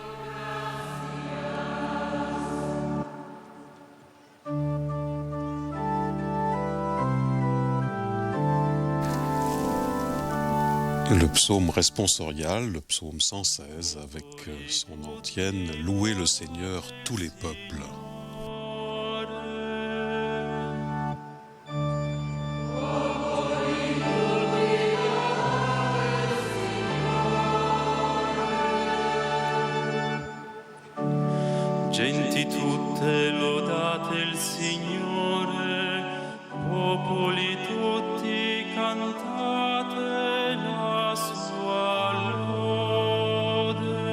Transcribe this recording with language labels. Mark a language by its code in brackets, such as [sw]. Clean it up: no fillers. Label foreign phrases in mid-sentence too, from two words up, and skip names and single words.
[fr] Le psaume responsorial, le psaume 116, avec son antienne « Louez le Seigneur, tous les peuples ». [it] Genti tutte lodate il Signore, popoli tutti cantate la sua lode.